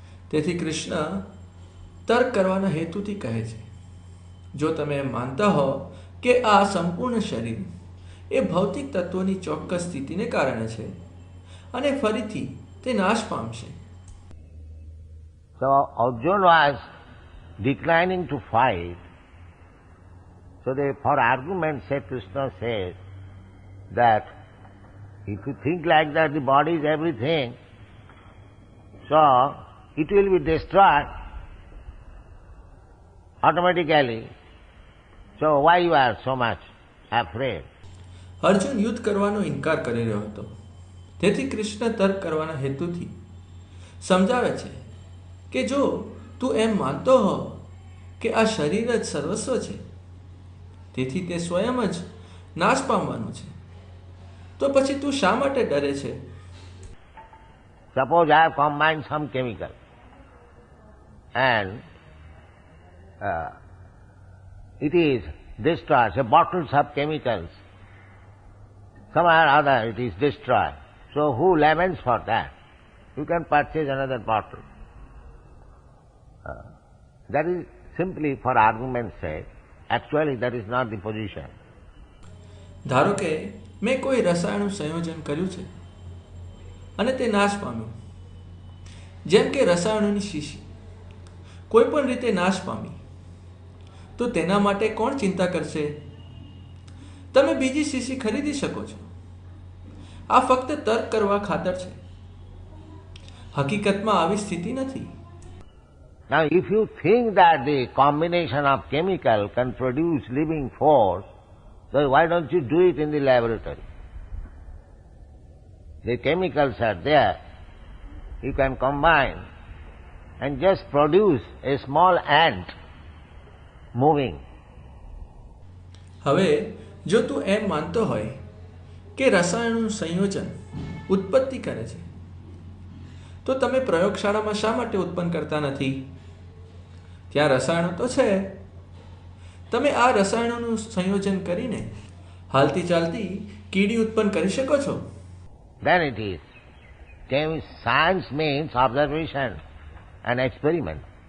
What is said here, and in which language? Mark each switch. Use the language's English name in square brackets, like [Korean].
[Gujarati] તેથી કૃષ્ણ તર્ક કરવાના હેતુથી કહે છે, જો તમે એમ માનતા હો કે આ સંપૂર્ણ શરીર એ ભૌતિક તત્વોની ચોક્કસ સ્થિતિને કારણે છે અને ફરીથી તે નાશ પામશે. [English] So Arjuna was declining to fight. So for argument's sake, Krishna says that if you think like that the body is everything, so it will be destroyed automatically. So why you are so much afraid? [Gujarati] Arjun યુદ્ધ કરવાનો ઇનકાર કરી રહ્યો હતો. તેથી કૃષ્ણ તર્ક કરવાના હેતુથી સમજાવે છે કે જો તું એમ માનતો હો કે આ શરીર જ સર્વસ્વ છે, તેથી તે સ્વયં જ નાશ પામવાનું છે, તો પછી તું શા માટે ડરે છે? [English] Suppose I have combined some chemical and it is destroyed, say bottles of chemicals, somehow or other it is destroyed. So who laments for that? You can purchase another bottle. That is simply for argument's sake. Actually that is not the position. [Gujarati] ધારો કે મેં કોઈ રસાયણનું સંયોજન કર્યું છે અને તે નાશ પામ્યું, જેમ કે રસાયણોની શીશી કોઈ પણ રીતે નાશ પામી, તો તેના માટે કોણ ચિંતા કરશે? તમે બીજી શીશી ખરીદી શકો છો. આ ફક્ત તર્ક કરવા ખાતર છે. હકીકતમાં આવી સ્થિતિ નથી. [English] Now if you think that the combination of chemical can produce living force, then why don't you do it in the laboratory? The chemicals are there. You can combine and just produce a small ant moving. [Gujarati] હવે જો તું એમ માનતો હોય કે રસાયણનું સંયોજન ઉત્પત્તિ કરે છે, તો તમે પ્રયોગશાળામાં શા માટે ઉત્પન્ન કરતા નથી? ત્યાં રસાયણો તો છે. તમે આ રસાયણોનું સંયોજન કરીને હાલતી ચાલતી કીડી ઉત્પન્ન કરી શકો છો. [English] Then it is. Science means observation and experiment.